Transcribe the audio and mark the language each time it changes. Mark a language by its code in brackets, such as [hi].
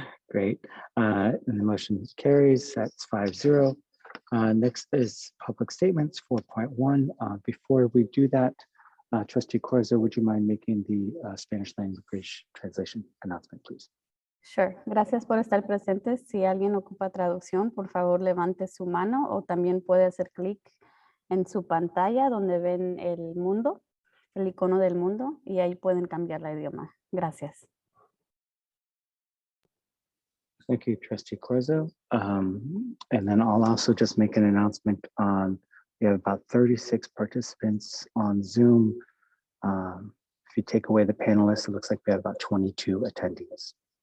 [en] Great. And the motion carries. That's 5-0. Next is public statements 4.1. Before we do that, Trustee Corzo, would you mind making the Spanish language translation announcement, please? Sure. [es] Gracias por estar presentes. Si alguien ocupa traducción, por favor levante su mano o también puede hacer clic en su pantalla donde ven el mundo, el icono del mundo, y ahí pueden cambiar la idioma. Gracias. [en] Thank you, Trustee Corzo. And then I'll also just make an announcement on, we have about 36 participants on Zoom. If you take away the panelists, it looks like we have about 22 attendees.